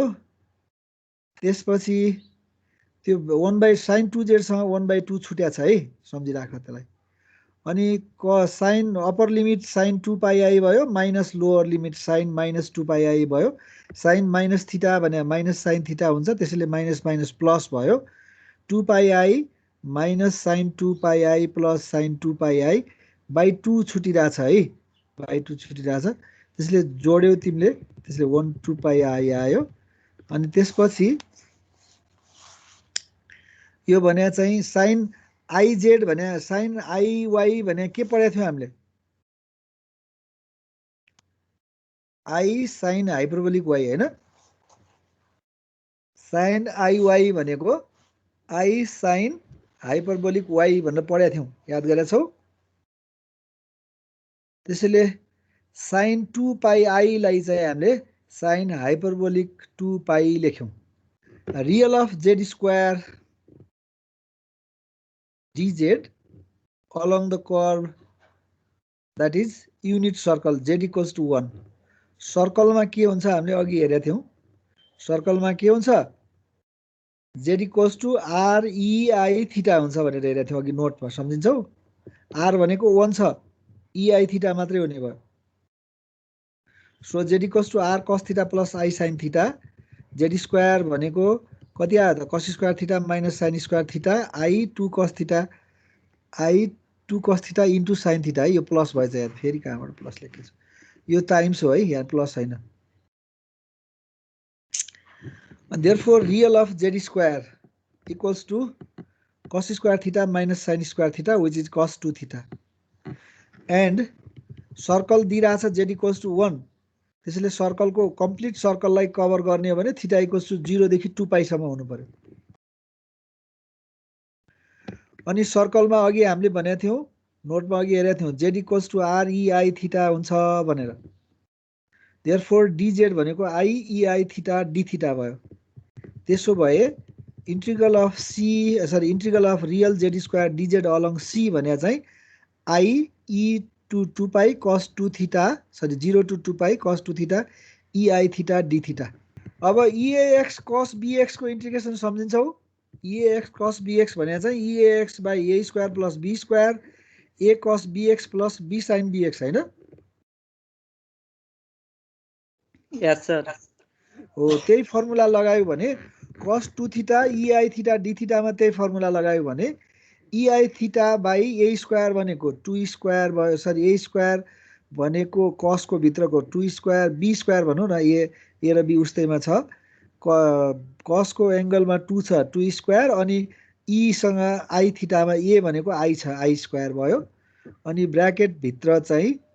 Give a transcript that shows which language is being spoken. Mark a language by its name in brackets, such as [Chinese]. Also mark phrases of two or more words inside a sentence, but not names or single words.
[Nepali] त्यसपछि त्यो sin 2z सँग 1/2 छुट्या छ है, सम्झिराख त्यसलाई। अनि sin [English] upper limit [Nepali] sin 2πi भयो, माइनस [English] lower limit [Nepali] sin -2πi भयो। [English] sin minus theta [Nepali] भने [English] minus sin theta [Nepali] हुन्छ, त्यसैले [English] minus minus plus [Nepali] भयो। [English] 2πi minus sin 2πi plus sin 2πi/2 [Nepali] छुटिरहेछ है, by2 छुटिरहेछ। त्यसले जोड्यौ तिमीले, त्यसले 1 2πi आयो। अनि त्यसपछि यो भने चाहिँ sin iz भने sin iy भने के पढेको थियौ हामीले? [English] i sin hyperbolic y [Nepali] हैन? sin iy भनेको [English] i sin hyperbolic y [Nepali] भनेर पढेको थियौ, याद गरेछौ? त्यसैले sin 2πi लाई चाहिँ हामीले [English] sin hyperbolic 2π [Nepali] लेख्यौं। [English] real of z square dz along the curve that is unit circle z = 1। [Nepali] सर्कलमा के हुन्छ हामीले अघि हेरेका थियौं। सर्कलमा के हुन्छ? z = r e i हुन्छ भनेर हेरेका थियौं अघि नोटमा, सम्झिन्छौ? r भनेको 1 छ, [English] e i theta [Nepali] मात्रै हुने भयो। सो [English] z = r cos theta plus i sin theta. z square [Nepali] भनेको कति आयो त? [English] cos square theta minus sin square theta i 2 cos theta into sin theta [Nepali] है। यो प्लस भएछ यार, फेरि कहाँबाट प्लस लेखेछु? यो टाइम्स हो है, यहाँ प्लस छैन। [English] therefore real of z square equals to cos square theta minus sin square theta which is cos 2 theta। [Nepali] and सर्कल दिइरहेछ z = 1। त्यसैले सर्कलको कम्प्लिट सर्कललाई कभर गर्ने हो भने थीटा = 0 देखि 2π सम्म हुनु पर्यो। अनि सर्कलमा अघि हामीले भनेको थियौं, नोटमा अघि हेरेका थियौं, [English] z = r e i theta [Nepali] हुन्छ भनेर। [English] therefore dz [Nepali] भनेको [English] i e i theta d theta [Nepali] भयो। त्यसो भए [English] integral of real z square dz along c [Nepali] भने चाहिँ [English] i e to 2π cos 2 theta 0 to 2π cos 2 theta e i theta d theta. [Nepali] अब [English] eax cos bx [Nepali] को इन्टिग्रेसन सम्झिन्छौ? [English] eax cos bx [Nepali] भने चाहिँ [English] eax/a square plus b square a cos bx plus b sin bx [Nepali] हैन? [English] yes sir. [Nepali] हो, त्यही फर्मुला लगायो भने [English] cos 2 theta e i theta d theta [Nepali] मा त्यही फर्मुला लगायो भने [English] e i theta by a square [Nepali] भनेको [English] 2 square [Nepali] भयो, [English] a square [Nepali] भनेको cos को भित्रको [English] 2 square b square [Nepali] भनौं न, ए र बी उस्तैमा छ कसको एङ्गलमा 2 छ [English] 2 square [Nepali] अनि ई सँग आई थीटामा ए भनेको आई छ आई स्क्वायर भयो अनि ब्र्याकेट भित्र चाहिँ